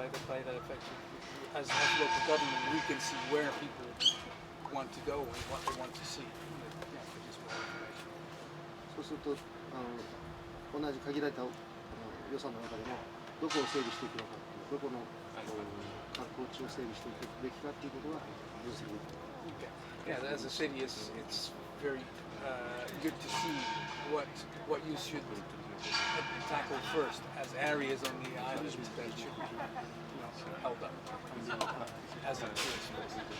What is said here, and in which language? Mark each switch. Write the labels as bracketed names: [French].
[English] By that effect, as local government, we can see where people want to go and what they want to see. Just more information. [Japanese] そうすると同じ限られた予算の中でもどこを整備していくのか、どこの観光地を整備していくべきかということが分析できる。 [English] Yeah, as a city, it's very good to see what you should tackle first as areas on the island that should be held up as a tourist place.